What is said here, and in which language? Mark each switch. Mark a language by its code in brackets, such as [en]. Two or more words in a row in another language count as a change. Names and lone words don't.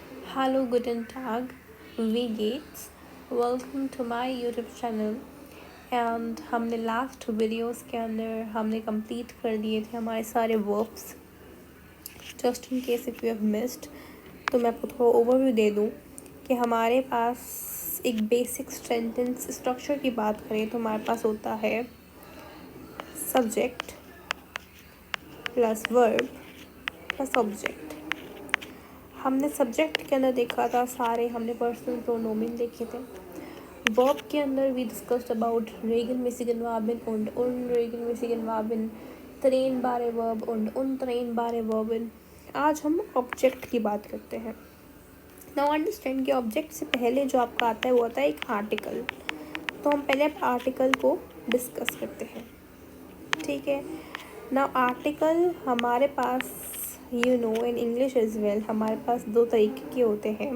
[de] Hallo, guten Tag, wie geht's? [en] Welcome to my YouTube channel. [hi] एंड हमने [en] last videos [hi] के अंदर हमने कंप्लीट कर दिए थे हमारे सारे वर्ब्स. [en] just in case if you have missed, [hi] तो मैं आपको थोड़ा ओवरव्यू दे दूँ कि हमारे पास एक [en] basic sentence structure [hi] की बात करें तो हमारे पास होता है [en] subject plus verb plus object. [hi] हमने सब्जेक्ट के अंदर देखा था सारे हमने पर्सनल प्रोनोमिन देखे थे. वर्ब के अंदर [en] we discussed about [de] regelmäßigen Verben und unregelmäßigen Verben, trennbare Verb und untrennbare Verben. [hi] आज हम ऑब्जेक्ट की बात करते हैं. [en] now understand [hi] कि ऑब्जेक्ट से पहले जो आपका आता है वो आता है एक आर्टिकल. तो हम पहले आर्टिकल को डिस्कस करते हैं. ठीक है. नाउ आर्टिकल हमारे पास [en] in English as well [hi] हमारे पास दो तरीके के होते हैं.